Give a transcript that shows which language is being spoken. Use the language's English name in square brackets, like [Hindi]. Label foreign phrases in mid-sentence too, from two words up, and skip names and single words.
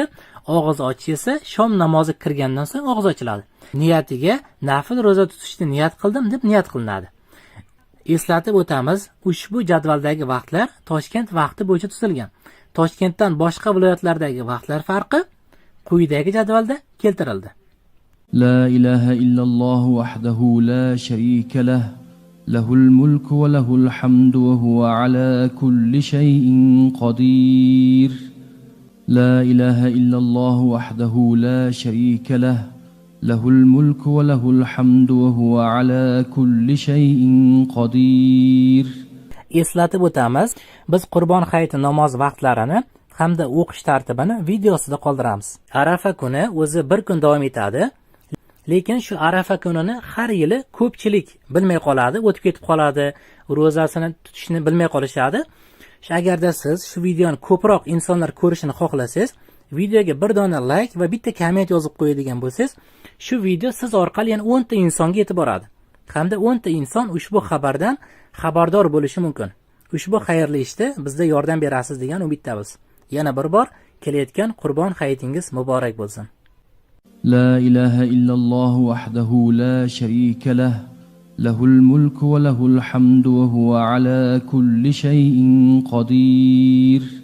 [Uzbek] Og'iz ochish esa shom namozi kirgandan so'ng og'iz ochiladi. Niyatiga nafl ro'za tutishni niyat qildim deb niyat qilinadi. Eslatib o'tamiz, ushbu jadvaldagi vaqtlar Toshkent vaqti bo'yicha tuzilgan. Toshkentdan boshqa viloyatlardagi vaqtlar farqi quyidagi jadvalda keltirildi. [Arabic] لا إله إلا الله وحده لا شريك له له الملك وله الحمد وهو على كل شيء قدير لا إله إلا الله وحده لا شريك له له الملك وله الحمد وهو على كل شيء قدير. [Uzbek] Eslatib o'tamiz, biz Qurbon hayiti namoz vaqtlarini hamda o'qish tartibini videosida qoldiramiz. Arafa kuni o'zi bir kun davom etadi. Lekin shu Arafa kunini har yili ko'pchilik bilmay qoladi, o'tib ketib qoladi, ro'zasini tutishni bilmay qolishadi. Agarda siz shu videoni ko'proq insonlar ko'rishini xohlasangiz, videoga bir dona like va bitta komment yozib qo'yadigan bo'lsangiz, shu video siz orqali yana 10 ta insonga yetib boradi. Hamda 10 ta inson ushbu xabardan xabardor bo'lishi mumkin. Ushbu xayrli ishda bizga yordam berasiz degan umiddamiz. Yana bir bor kelayotgan Qurbon hayitingiz muborak bo'lsin. [Arabic] لا إله إلا الله وحده لا شريك له له الملك وله الحمد وهو على كل شيء قدير.